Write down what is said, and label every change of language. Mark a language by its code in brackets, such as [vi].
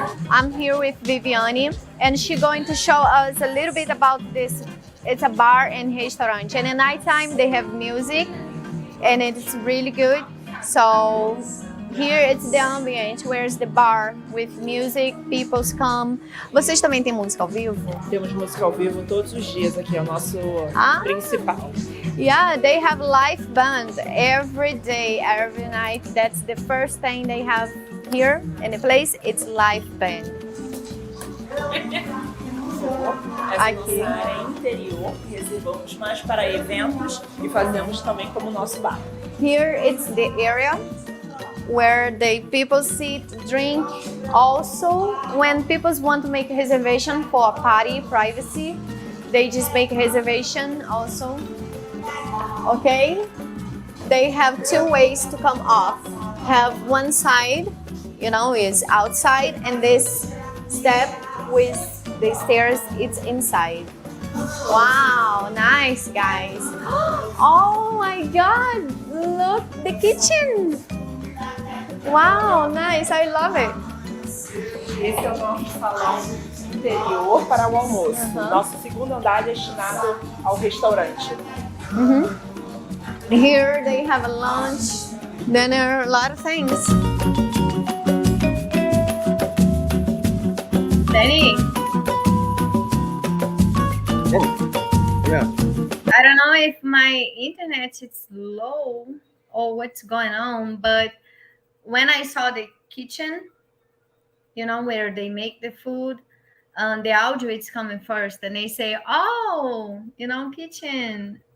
[en] I'm here with Viviane, and she's going to show us a little bit about this. It's a bar and restaurant, and at nighttime they have music, and it's really good. So here it's the ambient, where's the bar with music, people come. [pt] Vocês também têm música ao vivo? Temos música ao vivo todos os dias aqui, é o nosso principal. [en] Yeah, they have live band every day, every night. That's the first thing they have here in the place. It's live band. [pt] Aqui. Essa área interior, reservamos mais para eventos e fazemos também como nosso bar. [en] Here it's the area where the people sit, drink. Also, when people want to make a reservation for a party, privacy, they just make a reservation also. Okay? They have 2 ways to come off. Have one side, you know, is outside, and this step with the stairs, it's inside. Wow, nice guys. Oh my God, look, the kitchen. Wow, nice, I love it. [pt] Esse é o nosso salão interior para o almoço. Nosso segundo andar é destinado ao restaurante. [en] Here they have a lunch, dinner, a lot of things. Danny, Yeah. I don't know if my internet is low or what's going on, but when I saw the kitchen, where they make the food, the audio is coming first, and they say, "Oh, kitchen.